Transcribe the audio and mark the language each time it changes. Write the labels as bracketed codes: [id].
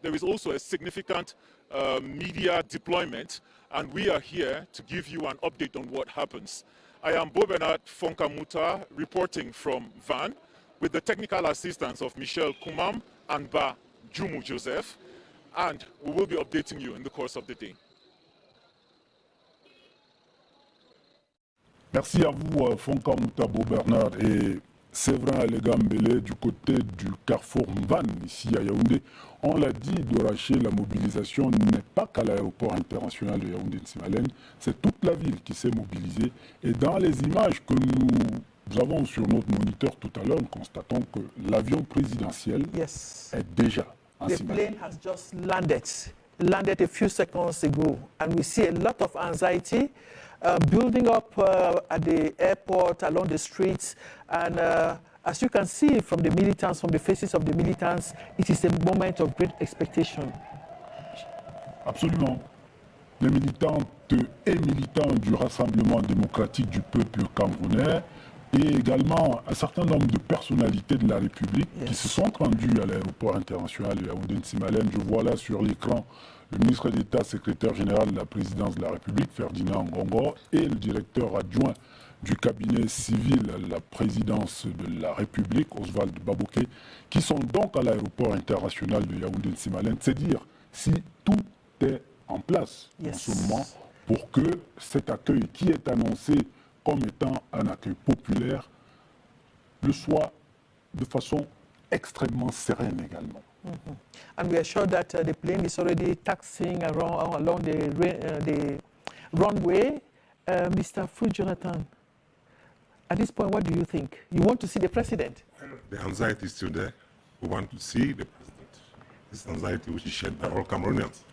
[en] There is also a significant media deployment, and we are here to give you an update on what happens. I am Bobenat Fonkamuta reporting from Van with the technical assistance of Michel Koumam and Ba Jumu Joseph, and we will be updating you in the course of the day. [fr] Merci à vous, Fonkamuta Beau Bernard et Séverin Alegambele du côté du carrefour Mvan, ici à Yaoundé. On l'a dit, Doraché, la mobilisation n'est pas qu'à l'aéroport international de Yaoundé-Nsimalen, c'est toute la ville qui s'est mobilisée. Et dans les images que nous avons sur notre moniteur tout à l'heure, nous constatons que l'avion présidentiel est déjà en Nsimalen. [en] The plane has just landed a few seconds ago, and we see a lot of anxiety building up at the airport, along the streets, and As you can see from the militants, from the faces of the militants, it is a moment of great expectation. [fr] Absolument. Les militantes et militants du Rassemblement démocratique du peuple camerounais et également un certain nombre de personnalités de la République qui se sont rendues à l'aéroport international de Yaoundé-Nsimalen. Je vois là sur l'écran le ministre d'État, secrétaire général de la présidence de la République, Ferdinand Ngongo, et le directeur adjoint du cabinet civil à la présidence de la République, Oswald Baboké, qui sont donc à l'aéroport international de Yaoundé-Nsimalen. C'est dire si tout est en place en ce moment pour que cet accueil qui est annoncé comme étant un accueil populaire le soit de façon extrêmement sereine également. [en] And we are sure that the plane is already taxiing along the runway. Mr. Fu Jonathan, at this point, what do you think? You want to see the president? The anxiety is still there. We want to see the president. This anxiety which is shared by all Cameroonians.